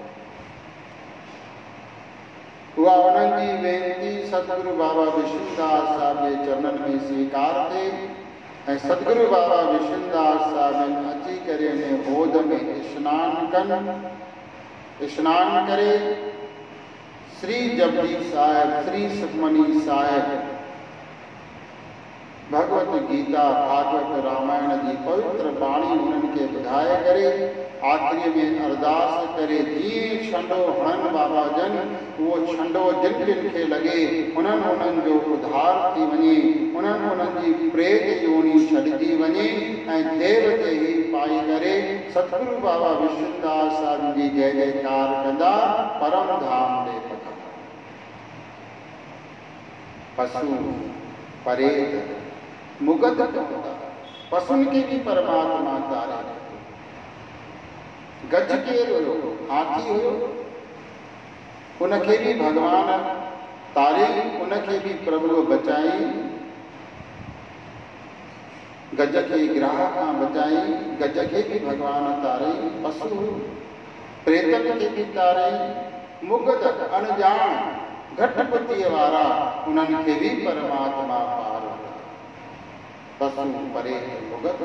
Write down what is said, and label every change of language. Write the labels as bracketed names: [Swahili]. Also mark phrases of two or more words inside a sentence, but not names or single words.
[Sindhi] उहा उन्हनि जी वेनती सतगुरु बाबा विष्णुदास साहिब जे चरणनि में स्वीकार थिए ऐं सतगुरु बाबा विष्णुदास साहिब अची करे हिन होद में स्नान कनि। स्नान करे श्री जपजी साहिब, श्री सुखमनी साहिब, भगवत गीता, भागवत रामायण जी पवित्र बाणी उन्हनि खे ॿुधाए करे आख़िरीअ में अरदास करे जीअं छंडो हणनि बाबा जन, उहो छंडो जिन जिन खे लॻे उन्हनि जो उद्धार थी वञे, उन्हनि जी प्रेत योनी छॾिजी वञे ऐं देव ते ई पाई करे सतगुरु बाबा विष्णुदास साहिब जी जय जयकार कंदा परम धाम ॾे पधार। पशु परेत मुगद कंदा, पशुनि खे बि परमात्मा तारे। गज केरु हुयो? हाथी हुयो, उनखे बि भगवान तारे, उनखे बि प्रभु बचाई, गज खे ग्राह खां बचाई, गज खे बि भगवान तारे। पशु प्रेतनि खे बि तारे। मुगद अनजान घटि बुद्धीअ वारा, उन्हनि खे बि परमात्मा पार। पशु परे भुगत।